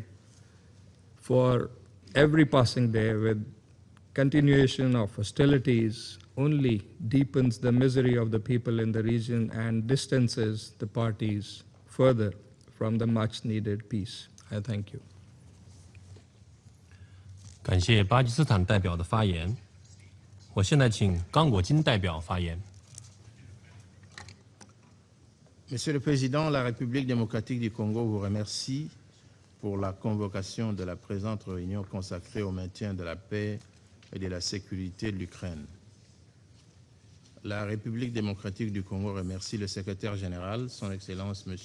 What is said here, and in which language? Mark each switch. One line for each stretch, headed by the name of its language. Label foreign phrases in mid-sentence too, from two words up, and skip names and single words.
English: For every passing day with continuation of hostilities only deepens the misery of the people in the region and distances the parties further from the much-needed peace. I thank you.
Chinese: 感谢巴基斯坦代表的发言。我现在请刚果金代表发言。
French: Monsieur le Président, la République démocratique du Congo vous remercie pour la convocation de la présente réunion consacrée au maintien de la paix et de la sécurité de l'Ukraine. La République démocratique du Congo remercie le secrétaire général, son Excellence M.